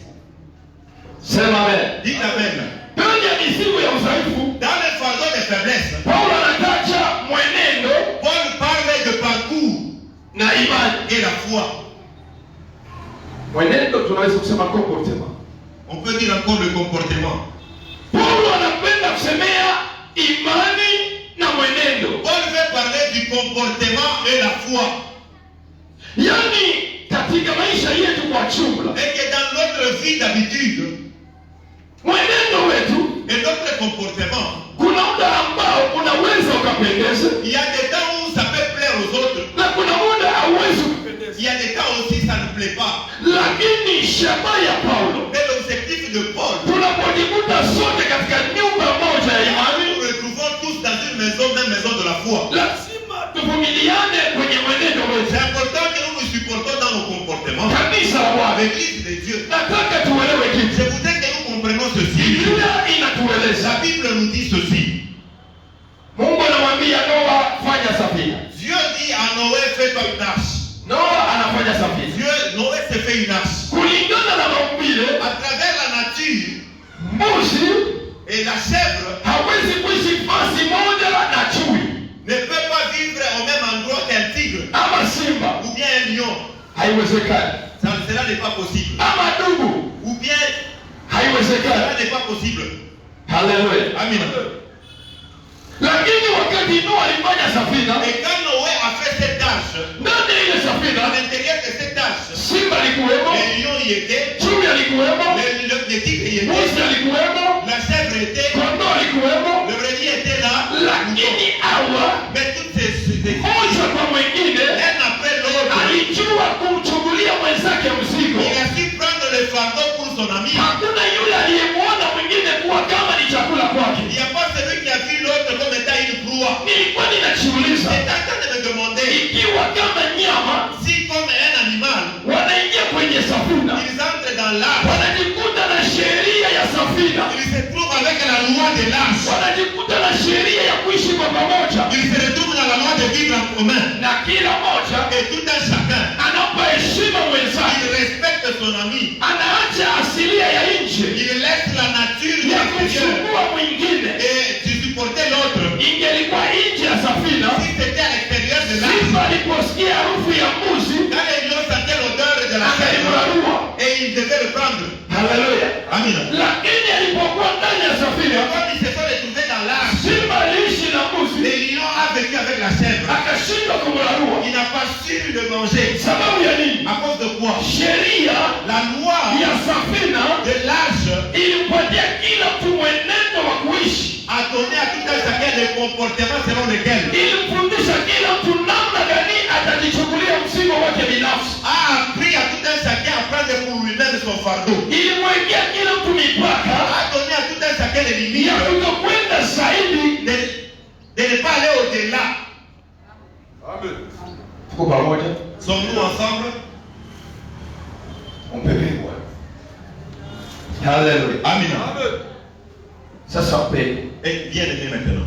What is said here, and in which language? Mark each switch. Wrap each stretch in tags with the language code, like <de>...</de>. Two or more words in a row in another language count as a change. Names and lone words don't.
<sw>Sema amen.</sw> <fr>Dites amen.</fr> <sw>Ndani ya mizigo ya udhaifu,</sw> <fr>Dans le fardeau de faiblesse,</fr> <sw>Paulo anataja mwenendo</sw> <fr>Paul parle de parcours</fr> <sw>na imani.</sw> <fr>et la foi.</fr> <sw>Mwenendo tunaweza kusema comportement.</sw> <fr>On peut dire encore le comportement.</fr> <sw>Paulo anapenda kusemea imani na mwenendo.</sw> <fr>Paul veut parler du comportement et la foi.</fr> <sw>Yaani katika maisha yetu kwa jumla,</sw> <fr>Et que dans notre vie d'habitude</fr> <sw>mwenendo wetu,</sw> <fr>et notre comportement,</fr> <sw>kuna muda ambao unaweza ukapendeza</sw> <fr>il y a des temps où ça peut plaire aux autres.</fr> <sw>na kuna muda hauwezi kupendeza.</sw> <fr>Il y a des temps aussi ça ne plaît pas.</fr> <sw>Lakini shabaha ya Paulo,</sw> <fr>Mais l'objectif de Paul,</fr> <sw>tunapojikuta sote katika nyumba moja ya imani,</sw> <fr>nous nous retrouvons tous dans une maison, même maison de la foi.</fr> <sw>lazima tuvumiliane kwenye mwenendo wetu.</sw> <fr>C'est important que nous nous supportons dans nos comportements.</fr> <sw>Kanisa la Bwana,</sw> <fr>L'église de Dieu.</fr> <sw>nataka tuelewe</sw> <fr>Je</fr> <sw>kitu.</sw> <fr>voudrais que nous comprenions ceci.</fr> <sw>Biblia inatueleza,</sw> <fr>La Bible nous dit ceci.</fr> <sw>Mungu anamwambia Noa, fanya safina.</sw> <fr>Dieu dit à Noé, fais-toi une arche.</fr> <sw>Noa anafanya safina.</sw> <fr>Noé s'est fait une arche.</fr> <sw>Kulingana na maumbile,</sw> <fr>À travers la nature</fr> <sw>mbuzi</sw> <fr>et la chèvre</fr> <sw>hawezi kuishi fasi moja na chui</sw> <fr>ne peut pas vivre au même endroit qu'un tigre</fr> <sw>ama simba,</sw> <fr>ou bien un lion.</fr> <sw>haiwezekani.</sw> <fr>Cela n'est pas possible.</fr> <sw>Ama dubu,</sw> <fr>Ou bien</fr> <sw>haiwezekani.</sw> <fr>cela n'est pas possible.</fr> <sw>Haleluya.</sw> <fr>Amen.</fr> <sw>Lakini wakati Noa alifanya safina,</sw> <fr>Et quand Noé a fait cette arche,</fr> <sw>ndani ya ile</sw> <fr>à</fr> <sw>safina</sw> <fr>l'intérieur de cette arche,</fr> <sw>simba alikuwemo,</sw> <fr>les lions y étaient,</fr> <sw>chui alikuwemo,</sw> <fr>les tigres y</fr> <sw>mbuzi</sw> <fr>étaient,</fr> <sw>alikuwemo,</sw> <fr>la chèvre était,</fr> <sw>kondoo alikuwemo,</sw> <fr>le brebis était là.</fr> <sw>lakini hawa</sw> <fr>Mais toutes ces</fr> <sw>moja kwa mwingine</sw> <fr>l'un après l'autre,</fr> <sw>alijua kumchukulia mwenzake mzigo.</sw> <fr>il a su prendre le fardeau pour son ami.</fr> <sw>Hakuna yule aliyemwona mwingine kuwa kama ni chakula kwake.</sw> <fr>Il n'y a pas celui qui a vu l'autre comme étant une proie.</fr> <sw>Nilikuwa ninajiuliza,</sw> <fr>C'est en train de me demander</fr> <sw>ikiwa kama nyama</sw> <fr>si comme un animal,</fr> <sw>wanaingia kwenye safina,</sw> <fr>ils entrent dans l'arche,</fr> <sw>wanajikuta na sheria ya safina,</sw> <fr>ils se trouvent avec la loi de l'arche,</fr> <sw>wanajikuta na sheria ya kuishi kwa pamoja,</sw> <fr>ils se retrouvent dans la loi de vivre en commun.</fr> <sw>na kila moja</sw> <fr>Et tout un chacun,</fr> <sw>anampa heshima mwenzake,</sw> <fr>il respecte son ami,</fr> <sw>anaacha asilia ya nje</sw> <fr>il laisse la nature</fr> <sw>ya</sw> <fr>extérieure</fr> <sw>kumchukua mwingine.</sw> <fr>et de supporter l'autre.</fr> <sw>Ingelikuwa nje ya safina,</sw> <fr>Si c'était à l'extérieur de l'arche,</fr> <sw>simba aliposikia harufu ya mbuzi</sw> <fr>quand les lions sentaient l'odeur de la chèvre,</fr> <sw>akaimrarua.</sw> <fr>et ils devaient le prendre.</fr> <sw>Haleluya.</sw> <fr>Amen.</fr> <sw>Lakini alipokuwa ndani ya safina,</sw> <fr>Quand ils se sont retrouvés dans l'arche,</fr> <sw>simba aliishi na mbuzi,</sw> <fr>les lions ont vécu avec la chèvre.</fr> <sw>akashindwa kumrarua.</sw> <fr>Il n'a pas su le manger.</fr> <sw>Sababu ya nini?</sw> <fr>À cause de quoi?</fr> <sw>Sheria</sw> <fr>La loi</fr> <sw>ya safina</sw> <fr>de l'âge</fr> <sw>ilimpatia kila mtu mwenendo wa kuishi,</sw> <fr>a donné à tout un chacun des comportements selon lesquels</fr> <sw>ilimfundisha kila mtu namna gani atajichukulia mzigo wake binafsi,</sw> <fr>a appris à tout un chacun à prendre pour lui-même son fardeau.</fr> <sw>ilimwekea kila mtu mipaka</sw> <fr>A donné à tout un chacun les limites</fr> <sw>ya kutokwenda zaidi.</sw> <fr>de ne pas aller au-delà. Amen.</fr> <sw>Tuko pamoja?</sw> <fr>Sommes-nous ensemble?</fr> <sw>Umpepekwa. Haleluya.</sw> <fr>Amen. Amen.</fr> <sw>Sasa mpende</sw> <fr>Et bien aimé maintenant,</fr>